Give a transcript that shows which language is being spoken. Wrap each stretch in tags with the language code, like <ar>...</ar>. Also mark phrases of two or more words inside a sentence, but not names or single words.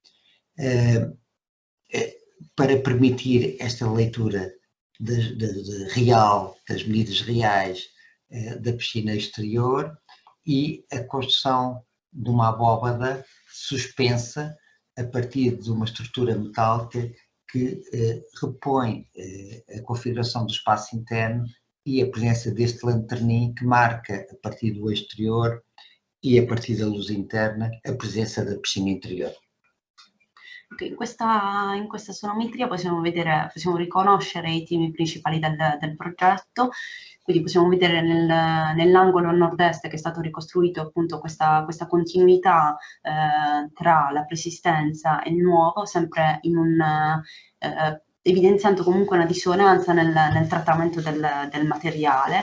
<pt>para permitir esta leitura real, das medidas reais da piscina exterior e a construção de uma abóbada suspensa a partir de uma estrutura metálica que repõe a configuração do espaço interno e a presença deste lanternim que marca, a partir do exterior e a partir da luz interna, a presenza da piscina interior.</pt> <it>Okay, in questa sonometria possiamo riconoscere i temi principali del progetto. Quindi possiamo vedere nell'angolo a nord-est che è stato ricostruito appunto questa continuità tra la preesistenza e il nuovo, sempre evidenziando comunque una dissonanza nel trattamento del materiale.</it>